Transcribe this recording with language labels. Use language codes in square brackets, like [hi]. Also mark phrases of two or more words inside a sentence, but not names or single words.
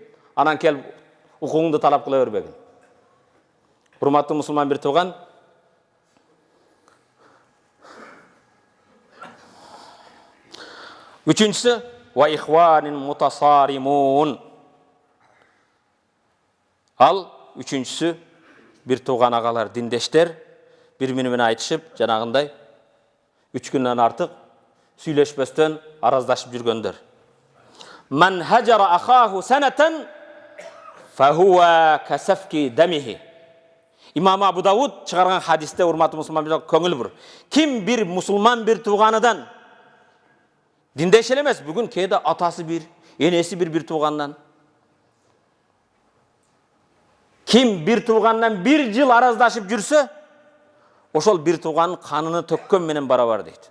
[ky] Анан келип укугуңду талап кыла бербегин. Урматтуу мусулман бир тууган, үчүнчүсү, [ar] وإخوانين متصارمين. [ky] Ал үчүнчүсү, бир тууган агалар, диндештер бири-бири менен айтышып, жанагындай 3 күндөн артык сүйлөшпөстөн араздашып жүргөндөр. [ar] من هجر أخاه سنة فهو كسفك دمه. [ky] Имам Абу Дауд чыгарган хадисте, урматтуу мусулман бир көңүл бур. Ким бир мусулман бир тууганыдан, диндеш эле эмес, бүгүн кээде атасы бир, энеси бир туугандан, ким бир туугандан 1 жыл араздашып жүрсө, ошол бир тууганын каныны төккөн менен барабар дейт.